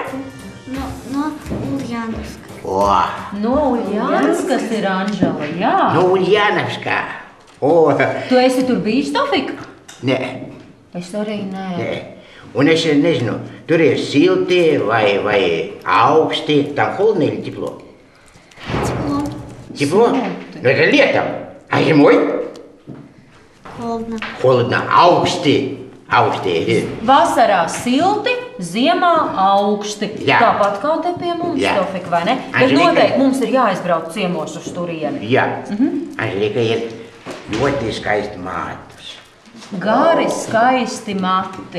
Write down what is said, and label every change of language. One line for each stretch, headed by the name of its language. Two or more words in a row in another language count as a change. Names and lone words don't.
Latvian: No Uljānovska. No Uljānskas ir Anžela, jā. No Uljānovska. Tu esi tur bijis, Tofik? Nē, Es arī nē. nē. Un es nezinu, tur ir silti vai augsti.
Russian: Tam холодно или тепло? Тепло. Тепло? Ну это летом. А зимой? Холодно. Холодно.
Latvian: Augsti. Vasarā silti, ziemā augsti. Jā. Tāpat kā te pie mums, Jā. Tofik, vai ne? Bet Anželika. noteikti mums ir jāizbrauc ciemos uz turieni. Jā. Anželika ir ļoti skaisti mātus. Gari, skaisti mati.